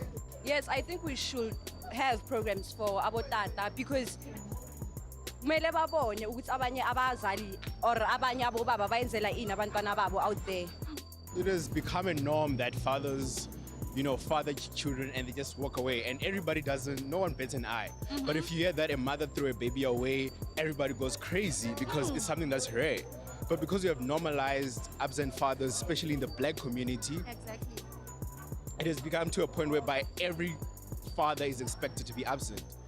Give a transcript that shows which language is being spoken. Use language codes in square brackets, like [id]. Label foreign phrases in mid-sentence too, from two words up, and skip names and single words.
[en] Yes, I think we should have programs for abotata because [nd] kumele babone ukuthi abanye abazali [en] or [nd] abanye abobaba bayenzela ini abantwana babo [en] out there. It has become a norm that fathers, father children and they just walk away, and everybody no one bats an eye. But if you hear that a mother threw a baby away, everybody goes crazy because it's something that's rare. But because we have normalized absent fathers, especially in the black community, it has become to a point whereby every father is expected to be absent.